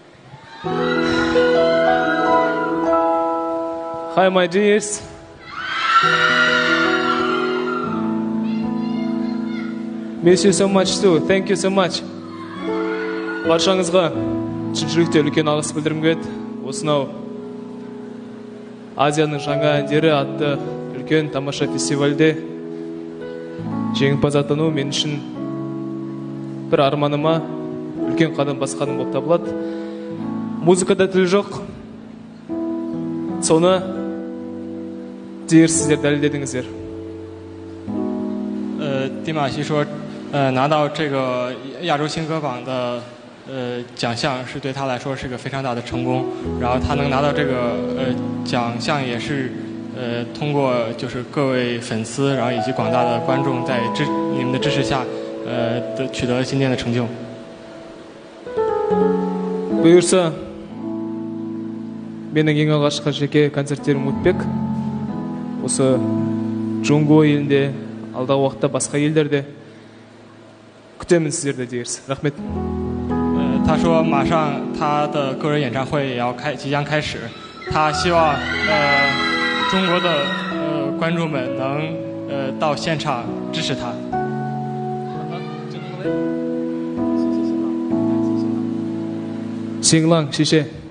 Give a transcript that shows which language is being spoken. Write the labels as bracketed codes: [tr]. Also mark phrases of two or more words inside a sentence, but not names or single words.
[en] Hi my dears. Miss you so much too. Thank you so much. [kk] Баршаңызға шын жүректен үлкен алғыс білдіргім келеді. Осынау Азияның жаңа әндері атты үлкен тамаша фестивальде жеңімпаз атану мен үшін бір арманыма үлкен қадам басқаным болып табылады. Музыкада тіл жоқ. Соны сіздер дәлелдедіңіздер. [zh] 迪玛希说，拿到这个亚洲新歌榜的奖项是对他来说是个非常大的成功。然后他能拿到这个奖项也是通过就是各位粉丝，然后以及广大的观众在你们的支持下，取得了今天的成就。 [kk] бұйырса менің ең алғашқы жеке концерттерім өтпек. Осы Джунго елінде, алдағы уақытта басқа елдерде күтемін сіздерді дегенсіз. Рахмет. [zh] 他说马上他的个人演唱会也要即将开始，他希望中国的观众们能到现场支持他。新浪，谢谢。